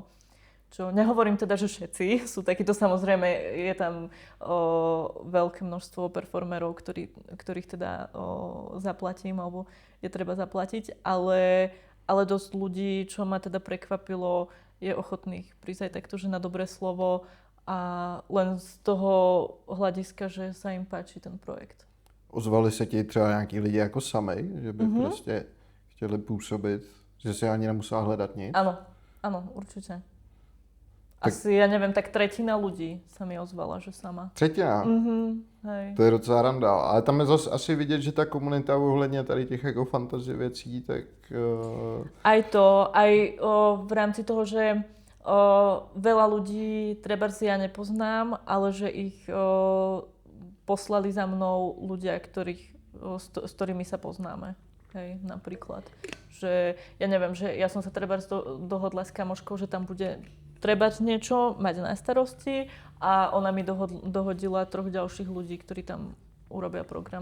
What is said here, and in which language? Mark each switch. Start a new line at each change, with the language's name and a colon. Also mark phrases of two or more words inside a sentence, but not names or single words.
Slovak: Čo nehovorím teda, že všetci sú takíto, samozrejme je tam veľké množstvo performerov, ktorých teda zaplatím alebo je treba zaplatiť, ale dosť ľudí, čo ma teda prekvapilo, je ochotných prísť aj takto, že na dobré slovo a len z toho hľadiska, že sa im páči ten projekt.
Czech: Ozvali se ti třeba nějaký lidi jako samej, že by prostě chtěli působit, že si ani nemusela hledat nic?
Slovak: Áno, určite. Asi, ja neviem, tak tretina ľudí sa mi ozvala, že sama.
Czech: Třetina?
Slovak: Hej.
Czech: To je docela randa. Ale tam je zase asi vidět, že ta komunita ohledně tady těch jako fantasy věcí, tak...
Slovak: Aj to, aj v rámci toho, že veľa ľudí trebárs ja nepoznám, ale že ich poslali za mnou ľudia, s ktorými sa poznáme. Hej, napríklad. Že ja neviem, že ja som sa trebárs dohodla s kamoškou, že tam bude trebárs niečo mať na starosti a ona mi dohodila 3 ďalších ľudí, ktorí tam urobia program.